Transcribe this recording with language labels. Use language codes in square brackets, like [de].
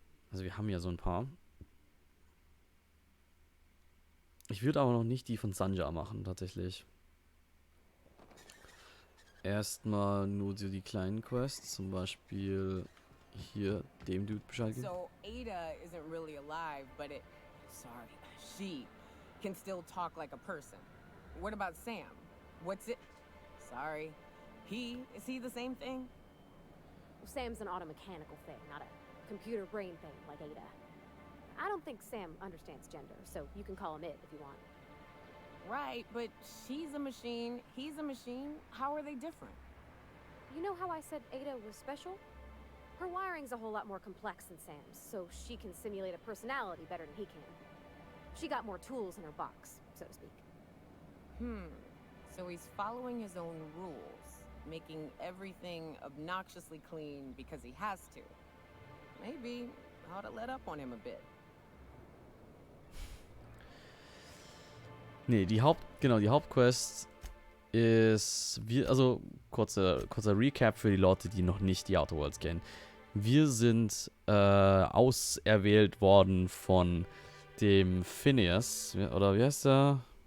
[de] Also wir haben ja so ein paar. Ich würde aber noch nicht die von Sanja machen, tatsächlich. Erstmal nur so die kleinen Quests, zum Beispiel hier dem Dude Bescheid geben. [en] So Ada isn't really alive, but she can still talk like a person. What about Sam? What's it? Sorry. Is he the same thing? Sam's an automechanical thing, not a computer brain thing like Ada. I don't think Sam understands gender, so you can call him it if you want. Right, but she's a machine, he's a machine. How are they different? You know how I said Ada was special? Her wiring's a whole lot more complex than Sam's, so she can simulate a personality better than he can. She got more tools in her box, so to speak. So he's following his own rules, making everything obnoxiously clean because he has to. Maybe I ought to let up on him a bit. [de] Nee, die Hauptquest ist, also kurzer Recap für die Leute, die noch nicht die Outer Worlds kennen. Wir sind auserwählt worden von dem Phineas, oder wie heißt der?